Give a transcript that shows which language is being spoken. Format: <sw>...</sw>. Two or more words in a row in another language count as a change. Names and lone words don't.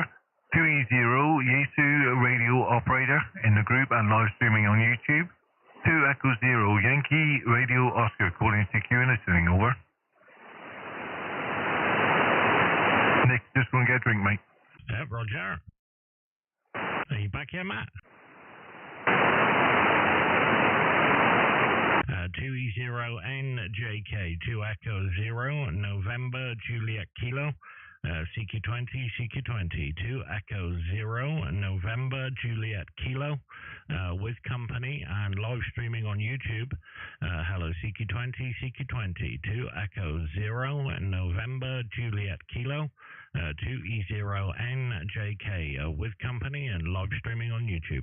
<en>2e0yro Radio Operator in the group and live streaming on YouTube. 2e0 Yankee Radio Oscar calling CQ and listening. Over. Nick, just want to get a drink, mate. Yeah, Roger. Are you back here, Matt? 2e0njk 2e0 November Juliet Kilo. CQ20 2e0 November Juliet Kilo with company and live streaming on YouTube. Hello CQ20 2e0 November Juliet Kilo 2e0njk with company and live streaming on YouTube.</en>